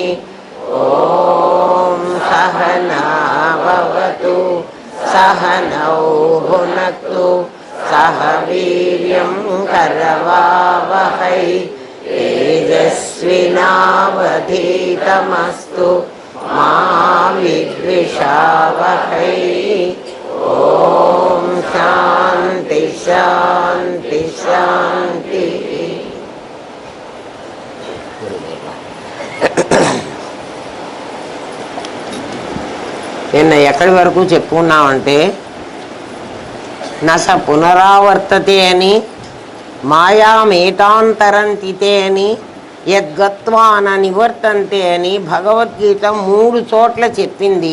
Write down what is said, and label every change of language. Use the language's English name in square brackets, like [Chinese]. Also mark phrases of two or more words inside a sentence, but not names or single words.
[Sanskrit] ॐ सहना भवतु सहनौ भुनक्तु सह वीर्यं करवावहै तेजस्विनावधीतमस्तु मा विद्विषावहै। ॐ शान्ति शान्ति शान्ति। [Telugu] నిన్న ఎక్కడి వరకు చెప్పుకున్నామంటే [Sanskrit] నస పునరావర్తతే [Telugu] అని మాయామేతాంతరంతితే అని [Sanskrit] యద్గత్వా న నివర్తంతే [Telugu] అని భగవద్గీత 3 చోట్ల చెప్పింది.